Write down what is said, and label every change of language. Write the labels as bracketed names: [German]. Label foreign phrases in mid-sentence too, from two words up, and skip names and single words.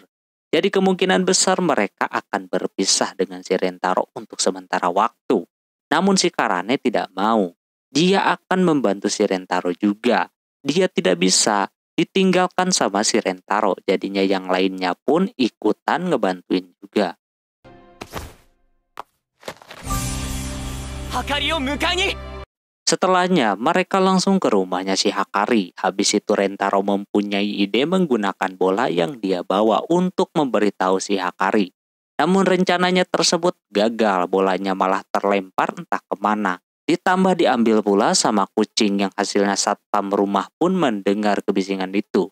[Indonesian] Jadi kemungkinan besar mereka akan berpisah dengan si Rentaro untuk sementara waktu. Namun si Karane tidak mau. Dia akan membantu si Rentaro juga. Dia tidak bisa ditinggalkan sama si Rentaro. Jadinya yang lainnya pun ikutan ngebantuin juga. [Japanese] はかりを迎えに [Indonesian] Setelahnya, mereka langsung ke rumahnya si Hakari. Habis itu Rentaro mempunyai ide menggunakan bola yang dia bawa untuk memberitahu si Hakari. Namun rencananya tersebut gagal, bolanya malah terlempar entah kemana. Ditambah diambil pula sama kucing yang hasilnya satpam rumah pun mendengar kebisingan itu.